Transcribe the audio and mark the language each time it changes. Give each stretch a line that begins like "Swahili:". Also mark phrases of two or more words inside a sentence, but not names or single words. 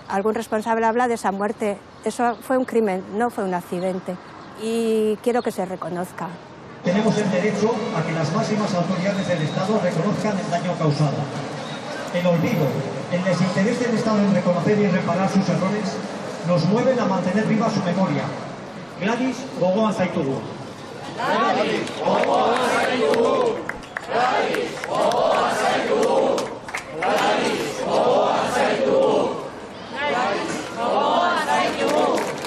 Spanish: Algún responsable habla de esa muerte. Eso fue un crimen, no fue un accidente. Y quiero que se reconozca. Tenemos el derecho a que las máximas autoridades del Estado reconozcan el daño causado. El olvido, el desinterés del Estado en reconocer y reparar sus errores nos mueven a mantener viva su memoria.
Basque: Gladys gogoan zaitugu. Gladys gogoan zaitugu. Gladys gogoan zaitugu. Gladys gogoan zaitugu. Gladys gogoan zaitugu.